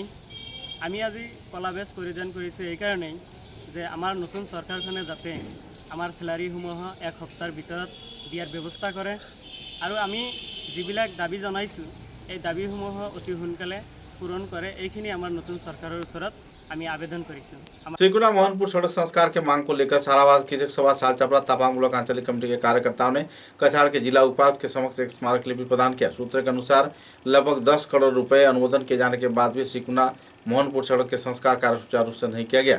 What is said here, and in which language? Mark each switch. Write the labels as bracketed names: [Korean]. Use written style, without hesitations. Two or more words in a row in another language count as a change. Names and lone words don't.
[Assamese] আমি আজি কলা বেজ পৰিধান কৰিছোঁ এইকাৰণেই যে আমাৰ নতুন চৰকাৰখনে যাতে আমাৰ চেলাৰীসমূহ 1 সপ্তাহৰ ভিতৰত দিয়াৰ ব্যৱস্থা কৰে আৰু আমি যিবিলাক দাবী জনাইছোঁ এই দাবীসমূহ অতি সোনকালে পূৰণ কৰে, এইখিনি আমাৰ নতুন চৰকাৰৰ ওচৰত আমি আবেদন কৰিছোঁ। [Hindi] श्रीगुना मोहनपुर सड़क संस्कार के मांग को लेकर सारावाद कृषक सभा सालचपड़ा तपांग ब्लॉक आंचलिक कमेटी के कार्यकर्ताओं ने कछाड़ के जिला उपायुक्त के समक्ष एक स्मारक लिपि प्रदान किया। सूत्रों के अनुसार लगभग 10 करोड़ रुपए अनुमोदन किए जाने के बाद भी श्रीगुना मोहनपुर सड़क के संस्कार कार्य सुचारू रूप से नहीं किया गया।